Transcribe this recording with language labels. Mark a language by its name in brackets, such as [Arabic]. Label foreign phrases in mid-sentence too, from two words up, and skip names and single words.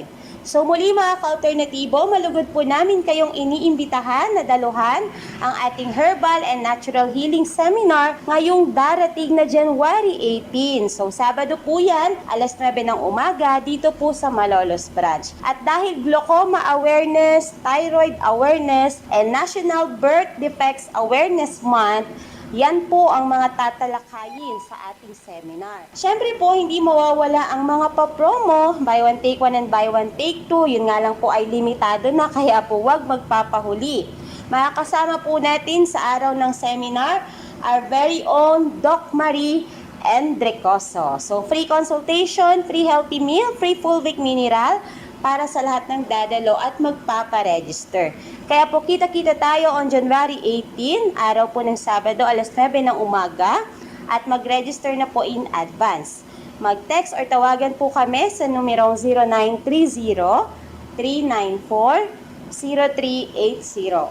[Filipino] So muli mga ka-alternatibo, malugod po namin kayong iniimbitahan na daluhan ang ating [English] Herbal and Natural Healing Seminar [Filipino] ngayong darating na January 18. So Sabado po yan, alas 9 ng umaga dito po sa Malolos Branch. [English] At dahil glaucoma awareness, thyroid awareness, and National Birth Defects Awareness Month, [Filipino] yan po ang mga tatalakayin sa ating seminar. Siyempre po, hindi mawawala ang mga pa-promo, [English] buy one take one and buy one take two. [Filipino] Yun nga lang po ay limitado na, kaya po wag magpapahuli. Makakasama po natin sa araw ng seminar [English] our very own [Filipino] Doc Marie Endrecoso. So [English] free consultation, free healthy meal, free full week mineral [Filipino] para sa lahat ng dadalo at magpaparegister. Kaya po kita-kita tayo on January 18, araw po ng Sabado, alas 9 ng umaga, at mag-register na po [English] in advance. [Filipino] Mag-text or tawagan po kami sa numerong 0930-394-0380.